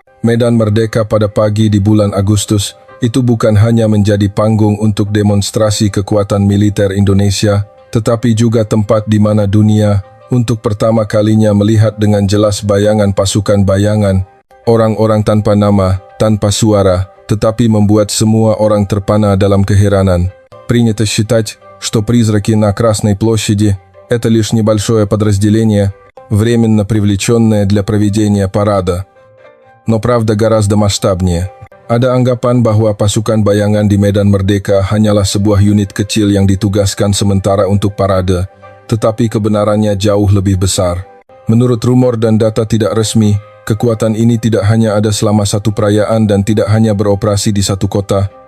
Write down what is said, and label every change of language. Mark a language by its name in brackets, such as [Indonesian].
[Indonesian] Medan Merdeka pada pagi di bulan Agustus itu bukan hanya menjadi panggung untuk demonstrasi kekuatan militer Indonesia, tetapi juga tempat di mana dunia untuk pertama kalinya melihat dengan jelas bayangan pasukan bayangan, orang-orang tanpa nama, tanpa suara, tetapi membuat semua orang terpana dalam keheranan. [Russian] Принято считать, что призраки на Красной площади – это лишь небольшое подразделение, временно привлеченное для проведения парада. Но правда гораздо масштабнее. [Indonesian] Ada anggapan bahwa pasukan bayangan di Medan Merdeka hanyalah sebuah unit kecil yang ditugaskan sementara untuk parade, tetapi kebenarannya jauh lebih besar. Menurut rumor dan data tidak resmi, kekuatan ini tidak hanya ada selama satu perayaan dan tidak hanya beroperasi di satu kota.